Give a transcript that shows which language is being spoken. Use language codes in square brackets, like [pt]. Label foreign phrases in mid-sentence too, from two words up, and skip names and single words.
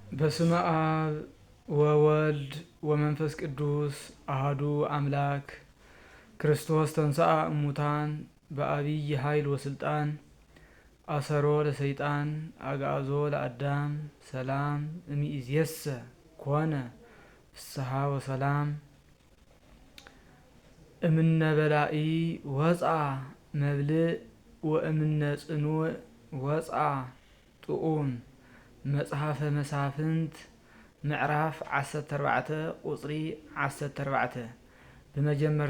[gez] በስመ አብ ወወልድ ወመንፈስ ቅዱስ አሐዱ አምላክ ክርስቶስ ተንሥአ እሙታን በአቢይ ኃይል ወስልጣን አሰሮ ለሰይጣን አግዓዞ ለአዳም ሰላም እምይእዜሰ ኮነ ፍስሐ ወሰላም። እምነ በላኢ ወፅአ መብልዕ ወእምነ ጽኑዕ ወፅአ ጥዑም። መጽሐፈ መሳፍንት [ti] ምዕራፍ 14 ቁጽሪ 14 በመጀመርታ